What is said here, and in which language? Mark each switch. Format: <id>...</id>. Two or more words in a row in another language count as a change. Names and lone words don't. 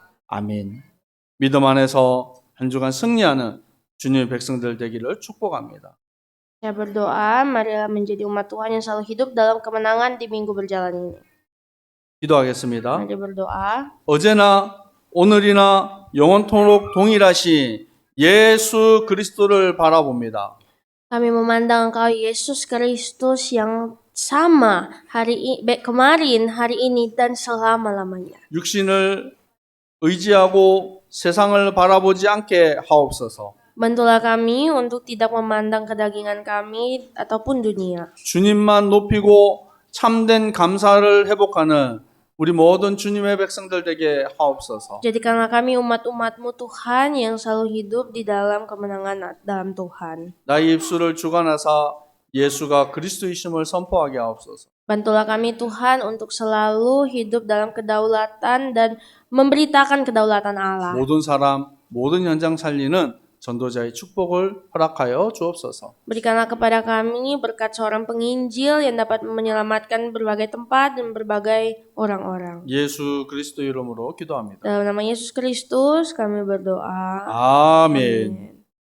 <ko>아멘. 믿음 안에서 한 주간 승리하는 주님의 백성들 되기를 축복합니다.</ko> <id>Saya berdoa, marilah menjadi umat Tuhan yang selalu hidup dalam kemenangan di minggu berjalan ini.</id> <ko>기도하겠습니다.</ko> <id>Mari berdoa.</id> <ko>어제나 오늘이나 영원토록 동일하신 예수 그리스도를 바라봅니다.</ko> <id>Kami memandang Engkau Yesus Kristus yang sama kemarin, hari ini, dan selama-lamanya.</id> <ko>육신을 의지하고 세상을 바라보지 않게 하옵소서.</ko> <id>Bantulah kami untuk tidak memandang kedagingan kami ataupun dunia.</id> <ko>주님만 높이고 참된 감사를 회복하는 우리 모든 주님의 백성들 되게 하옵소서.</ko> <id>Jadikanlah kami umat-umat-Mu Tuhan yang selalu hidup di dalam kemenangan dalam Tuhan.</id> <ko>나의 입술을 주관하사 예수가 그리스도이심을 선포하게 하옵소서.</ko> <id>Bantulah kami Tuhan untuk selalu hidup dalam kedaulatan dan memberitakan kedaulatan Allah.</id> <ko>모든 사람, 모든 현장 살리는 전도자의 축복을 허락하여 주옵소서.</ko> <id>Berikanlah kepada kami berkat seorang penginjil yang dapat menyelamatkan berbagai tempat dan berbagai orang-orang.</id> <ko>예수 그리스도 이름으로 기도합니다.</ko> <id>Dalam nama Yesus Kristus kami berdoa.</id> <ko>아멘.</ko> <id>Amin.</id>